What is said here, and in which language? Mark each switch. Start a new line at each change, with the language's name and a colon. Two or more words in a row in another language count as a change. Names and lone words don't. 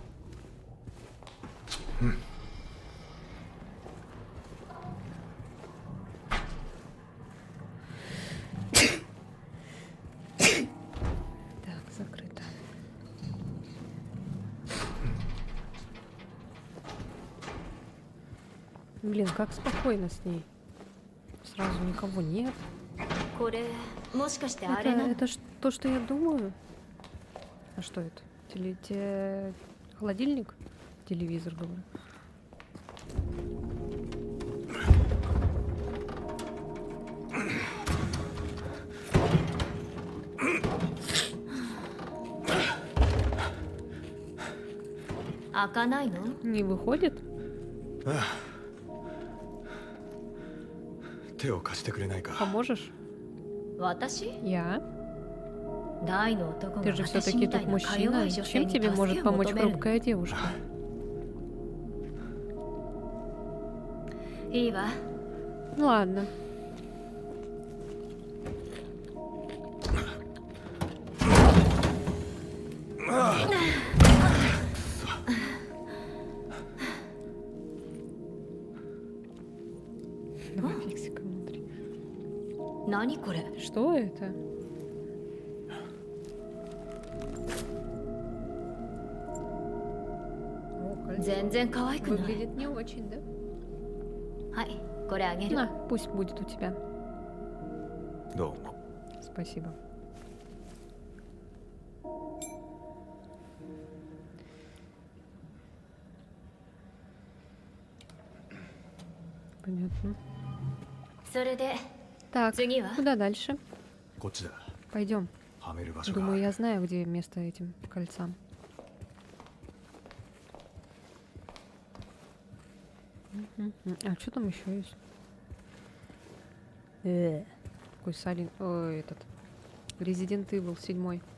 Russian: Так, закрыто. Блин, как спокойно с ней. Сразу никого нет.
Japanese: これもしかしてあれな
Russian: Это то, что я думаю? А что это? Холодильник? Телевизор, говорю.
Japanese: 「開かないの
Russian: Не выходит?
Japanese: 手を貸してくれないか
Russian: Поможешь?
Japanese: 私
Russian: Я?
Japanese: 大の男が
Russian: Ты же
Japanese: 私
Russian: все-таки
Japanese: みた
Russian: тут
Japanese: いなか弱
Russian: мужчина.
Japanese: い女性
Russian: Чем
Japanese: に
Russian: тебе
Japanese: 助
Russian: может
Japanese: けを
Russian: помочь
Japanese: 求めるの
Russian: хрупкая девушка?
Japanese: いいわ
Russian: Ну ладно. Давай фиксика внутри.
Japanese: 何これ
Russian: Что это? О, кольцо.
Japanese: 全然可愛くない
Russian: Выглядит не очень, да?
Japanese: はいこれあげる
Russian: На, пусть будет у тебя.
Japanese: どうも
Russian: Спасибо. Понятно.
Japanese: それで
Russian: Так,
Japanese: 次は
Russian: куда дальше?
Japanese: こっちだ
Russian: Пойдем.
Japanese: はめる場所が
Russian: Думаю, я знаю, где место этим кольцам. А что там еще есть? Какой Салин... Ой, этот... Resident Evil 7.